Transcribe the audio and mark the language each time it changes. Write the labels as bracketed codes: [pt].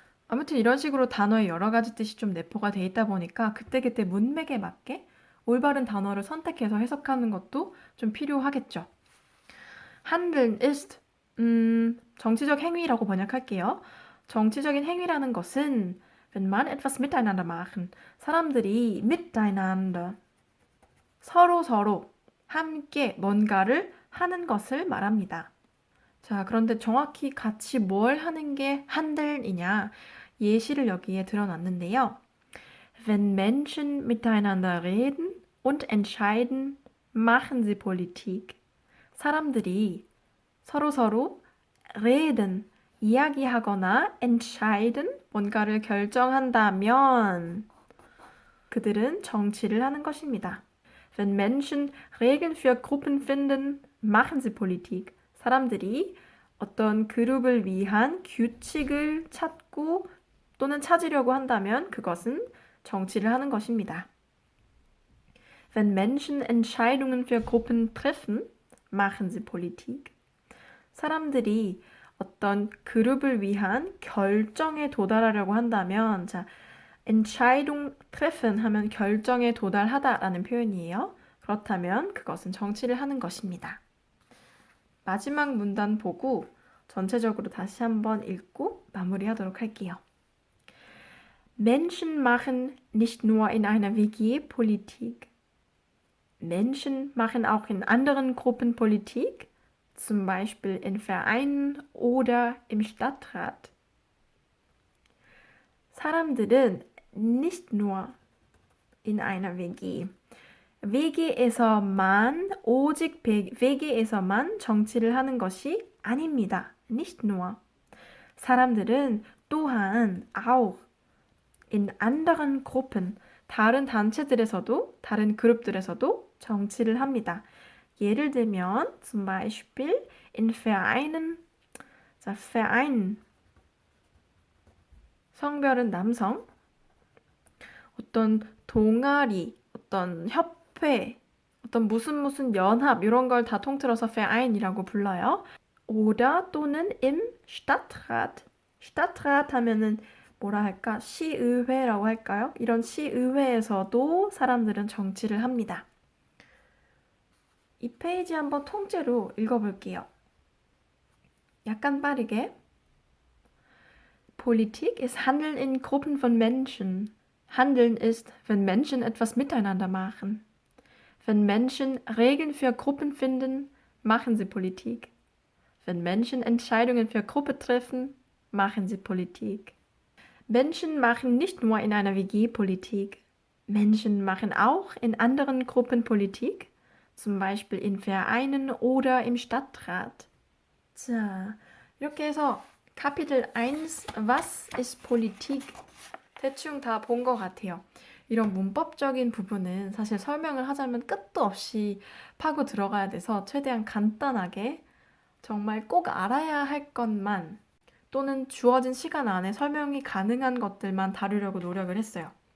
[ko] 아무튼 이런 식으로 단어의 여러 가지 뜻이 좀 내포가 돼 있다 보니까 그때그때 문맥에 맞게 올바른 단어를 선택해서 해석하는 것도 좀 필요하겠죠. [de] Handeln ist [ko] 정치적 행위라고 번역할게요. 정치적인 행위라는 것은 [de] wenn man etwas miteinander machen. [ko] 사람들이 miteinander 서로 함께 뭔가를 하는 것을 말합니다. 자, 그런데 정확히 같이 뭘 하는 게 handel이냐? 예시를 여기에 들어놨는데요. [de] Wenn Menschen miteinander reden und entscheiden, machen sie Politik. [ko] 사람들이 서로 reden, 이야기하거나 entscheiden, 뭔가를 결정한다면 그들은 정치를 하는 것입니다. [de] Wenn Menschen Regeln für Gruppen finden, machen sie Politik. [ko] 사람들이 어떤 그룹을 위한 규칙을 찾고 또는 찾으려고 한다면 그것은 정치를 하는 것입니다. [de] Wenn Menschen Entscheidungen für Gruppen treffen, machen sie Politik. [ko] 사람들이 어떤 그룹을 위한 결정에 도달하려고 한다면, 자, [de] Entscheidung treffen [ko] 하면 결정에 도달하다라는 표현이에요. 그렇다면 그것은 정치를 하는 것입니다. 마지막 문단 보고 전체적으로 다시 한번 읽고 마무리하도록 할게요. [de] Menschen machen nicht nur in einer WG Politik. Menschen machen auch in anderen Gruppen Politik, zum Beispiel in Vereinen oder im Stadtrat. [ko] 사람들은 [de] nicht nur in einer WG. [ko] WG에서만, 오직 WG에서만 정치를 하는 것이 아닙니다. [de] Nicht nur. [ko] 사람들은 또한 [de] auch in anderen Gruppen, [ko] 다른 단체들에서도, 다른 그룹들에서도 정치를 합니다. 예를 들면 [de] zum Beispiel in Vereinen, [ko] 자, Verein, 성별은 남성, 어떤 동아리, 어떤 협회, 어떤 무슨 연합 이런 걸 다 통틀어서 Verein이라고 불러요. [de] oder [ko] 또는 [de] im Stadtrat. [ko] Stadtrat 하면은 뭐라 할까? 시의회라고 할까요? 이런 시의회에서도 사람들은 정치를 합니다. 이 페이지 한번 통째로 읽어볼게요. 약간 빠르게. [de] Politik ist Handeln in Gruppen von Menschen. Handeln ist, wenn Menschen etwas miteinander machen. Wenn Menschen Regeln für Gruppen finden, machen sie Politik. Wenn Menschen Entscheidungen für Gruppe treffen, machen sie Politik. Menschen machen nicht nur in einer WG Politik. Menschen machen auch in anderen Gruppen Politik, zum Beispiel in Vereinen oder im Stadtrat. [ko] 자, 이렇게 해서 [de] Kapitel 1, Was ist Politik? [ko] 대충 다 본 것 같아요. 이런 문법적인 부분은 사실 설명을 하자면 끝도 없이 파고 들어가야 돼서 최대한 간단하게 정말 꼭 알아야 할 것만 또는 주어진 시간 안에 설명이 가능한 것들만 다루려고 노력을 했어요.